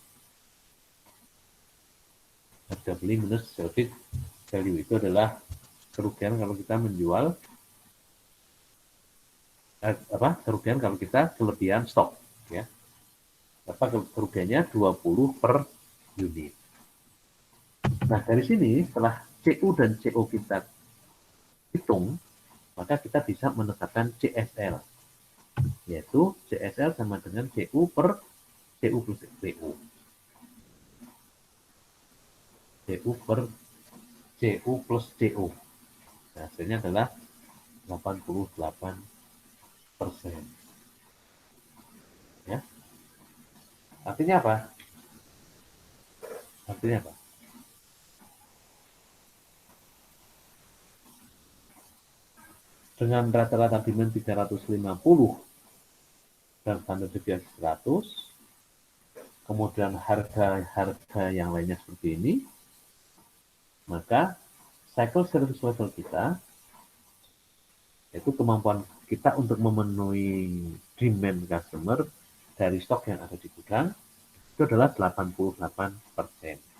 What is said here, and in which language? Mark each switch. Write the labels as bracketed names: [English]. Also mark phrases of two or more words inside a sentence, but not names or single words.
[Indonesian] Harga beli minus [English] salvage value [Indonesian] itu adalah kerugian kalau kita menjual kerugian kalau kita kelebihan stok, ya. Kerugiannya 20 per unit. Nah, dari sini setelah CU dan CO kita hitung, maka kita bisa menetapkan CSL, yaitu CSL sama dengan CU per CU plus CU. CU per CU plus CU. Nah, hasilnya adalah 88%. Ya. Artinya apa? Artinya apa? Dengan rata-rata demand 350 dan standar deviasi 100, kemudian harga yang lainnya seperti ini, maka [English] cycle service level [Indonesian] kita, yaitu kemampuan kita untuk memenuhi [English] demand customer [Indonesian] dari stok yang ada di gudang, itu adalah 88%.